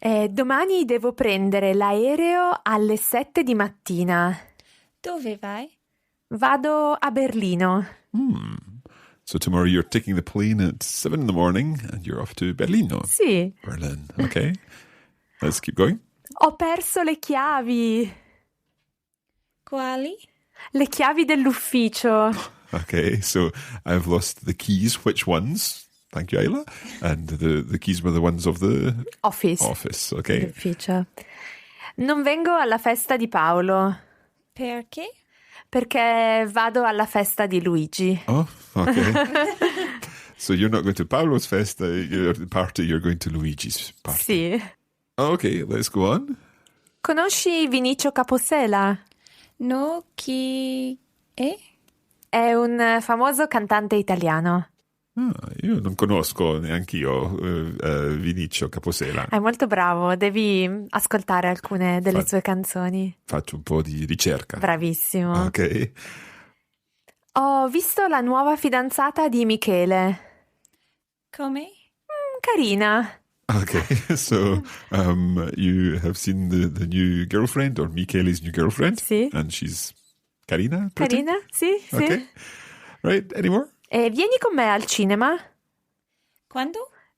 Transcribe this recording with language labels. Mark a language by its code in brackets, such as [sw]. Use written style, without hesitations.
[it] Domani devo prendere l'aereo alle 7 di mattina. Dove vai? Vado a Berlino. [en] So tomorrow you're taking the plane at 7 in the morning and you're off to Berlino. [it] Sì. [en] Berlin. Okay. Let's keep going. [it] Ho perso le chiavi. Quali? Le chiavi dell'ufficio. [en] Okay, so I've lost the keys. Which ones? Thank you, Isla. And the keys were the ones of the Office. Okay. [it] L'ufficio. Non vengo alla festa di Paolo. Perché? Perché vado alla festa di Luigi. [en] Oh, okay. So you're not going to Paolo's festa, your party, you're going to Luigi's party. [it] Sì. [en] Okay, let's go on. [it] Conosci Vinicio Caposela? No, chi è? È un famoso cantante italiano. Io non conosco neanch'io Vinicio Caposela. È molto bravo, devi ascoltare alcune delle sue canzoni. Faccio un po' di ricerca. Bravissimo. [en] Ok. [it] Ho visto la nuova fidanzata di Michele. Come? Carina. [en] Okay, so you have seen the new girlfriend, or Michele's new girlfriend? [it] Sì. [en] And she's Carina? Pretty? [it] Carina? Sì, sì. [en] Okay. Right, any more? [it] Vieni con me al cinema Quando?